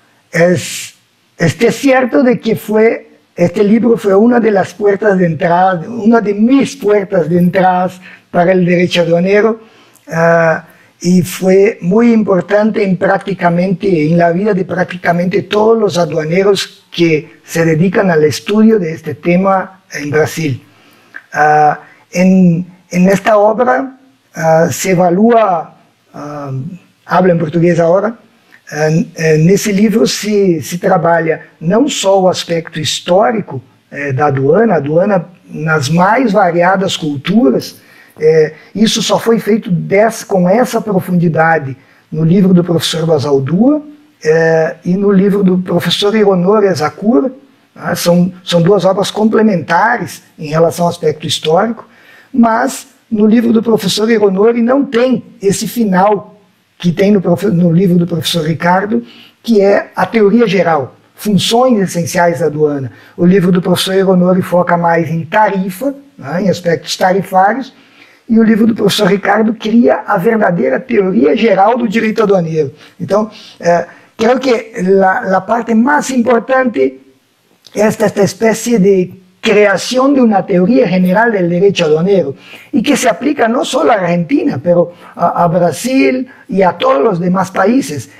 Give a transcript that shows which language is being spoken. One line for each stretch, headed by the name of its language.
Spanish: Es cierto de que este libro fue una de las puertas de entrada, una de mis puertas de entrada para el derecho aduanero y fue muy importante en la vida de prácticamente todos los aduaneros que se dedican al estudio de este tema en Brasil. En esta obra se evalúa, hablo en portugués ahora,
Portuguese: nesse livro se trabalha não só o aspecto histórico da aduana nas mais variadas culturas, isso só foi feito com essa profundidade no livro do professor Basaldúa e no livro do professor Hironori Asakura. São duas obras complementares em relação ao aspecto histórico, mas no livro do professor Hironori não tem esse final que tem no livro do professor Ricardo, que é a teoria geral, funções essenciais da aduana. O livro do professor Hironori foca mais em tarifa, em aspectos tarifários, e o livro do professor Ricardo cria a verdadeira teoria geral do direito aduaneiro.
Spanish: Então, creo que
Portuguese: a parte mais importante é esta espécie
Spanish: de creación de una teoría general del derecho aduanero y que se aplica no solo a Argentina, pero a Brasil y a todos los demás países.